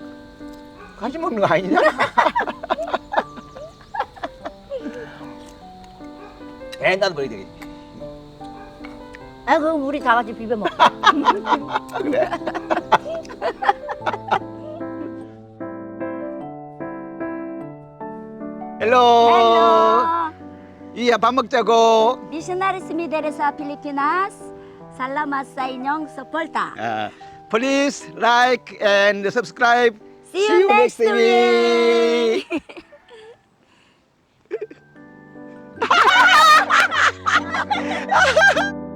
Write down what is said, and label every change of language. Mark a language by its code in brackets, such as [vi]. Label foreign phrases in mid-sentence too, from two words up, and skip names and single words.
[ko] 같이 먹는 거 아니냐? 나도 버리야 되겠지. 아 그럼 우리 다 같이 비벼 먹자. 그래? 헬로. 이야 밥 먹자고. [tl] Missionaries Mideresa Pilipinas, salamat sa inyong suporta. [en] Please like and subscribe. See you next week.